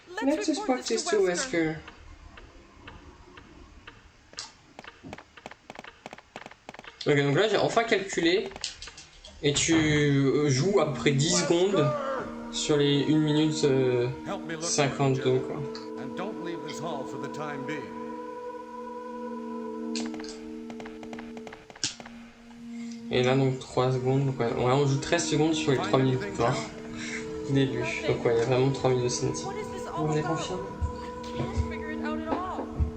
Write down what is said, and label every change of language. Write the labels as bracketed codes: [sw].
[en] let's report this to Wesker. [fr] Ok, donc là j'ai enfin calculé. Et tu joues à peu près 10 secondes sur les 1 minute 52 quoi. [en] And don't leave this hall for the time being. [fr] Et là donc 3 secondes. Donc, ouais, on joue 13 secondes sur les 3 minutes 20 du début. Donc ouais, il y a vraiment 3 minutes de cinématique. [en] What is this all [fr] On est [en] about? [fr] confiant. [en] I can't figure it out at all.